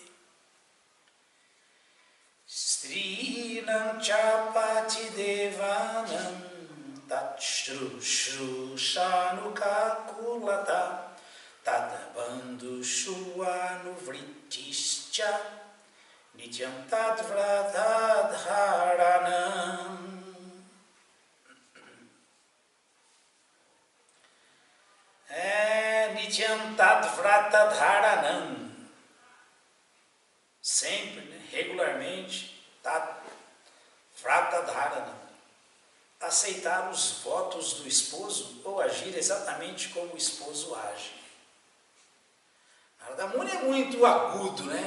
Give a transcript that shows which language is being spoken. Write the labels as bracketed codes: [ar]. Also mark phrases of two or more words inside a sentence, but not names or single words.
[sa] Strinam Chapati Devanam Tatshru Shru Shanu Kakulata Tatabandhu Shuanu Vritischa Nityam Tadvratadharanam. Nityam Tadvratadharanam. [pt] Sempre, né? Regularmente, Tadvratadharanam. Aceitar os votos do esposo ou agir exatamente como o esposo age. Narada Muni é muito agudo, né?